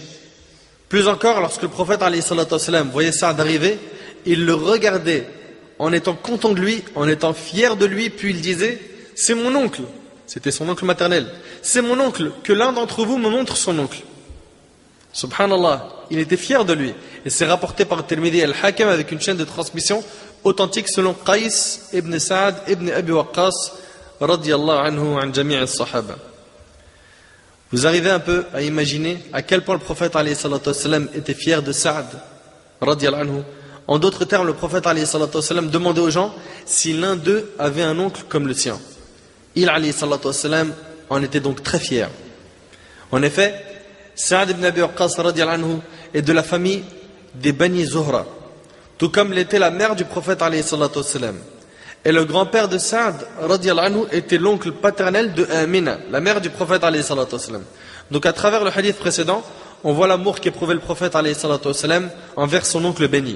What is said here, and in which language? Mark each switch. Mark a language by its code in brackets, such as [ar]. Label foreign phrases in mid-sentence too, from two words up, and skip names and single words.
[fr] Plus encore, lorsque le prophète [ar] عليه الصلاة والسلام [fr] voyait Saad arriver, il le regardait en étant content de lui, en étant fier de lui, puis il disait: c'est mon oncle. C'était son oncle maternel. C'est mon oncle, que l'un d'entre vous me montre son oncle. Subhanallah, il était fier de lui. Et c'est rapporté par Tirmidhi al-Hakim avec une chaîne de transmission authentique selon Qais ibn Saad ibn Abi Waqqas [ar] رضي الله عنه عن جميع الصحابة. [fr] Vous arrivez un peu à imaginer à quel point le prophète [ar] عليه الصلاة والسلام [fr] était fier de Saad [ar] رضي الله عنه. [fr] En d'autres termes, le prophète [ar] عليه الصلاة والسلام [fr] demandait aux gens si l'un d'eux avait un oncle comme le sien. Il [ar] عليه الصلاة والسلام [fr] en était donc très fier. En effet, Saad ibn Abi Waqqas [ar] رضي الله عنه [fr] est de la famille des Bani Zuhra, tout comme l'était la mère du prophète [ar] عليه الصلاة والسلام. [fr] Et le grand-père de Saad [ar] رضي الله عنه [fr] était l'oncle paternel de Amina, la mère du prophète [ar] عليه الصلاة والسلام. [fr] Donc à travers le hadith précédent, on voit l'amour qu'éprouvait le prophète [ar] عليه الصلاة والسلام [fr] envers son oncle béni.